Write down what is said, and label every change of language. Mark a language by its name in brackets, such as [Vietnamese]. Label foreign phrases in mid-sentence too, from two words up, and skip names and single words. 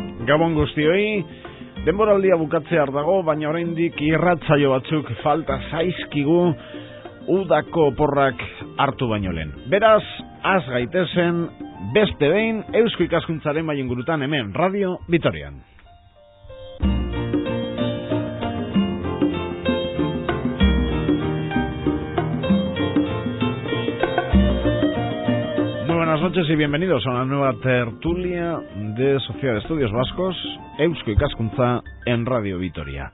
[Basque] Gabon guztioi, denboraldia bukatzear dago, baina oraindik irratsaio batzuk falta zaizkigu udako oporrak hartu baino lehen. Beraz, az gaitezen beste behin Eusko Ikaskuntzaren bai ingurutan hemen Radio Vitorian. [Spanish] Buenas noches y bienvenidos a una nueva tertulia de Sociedad de Estudios Vascos, Eusko Ikaskuntza en Radio Vitoria.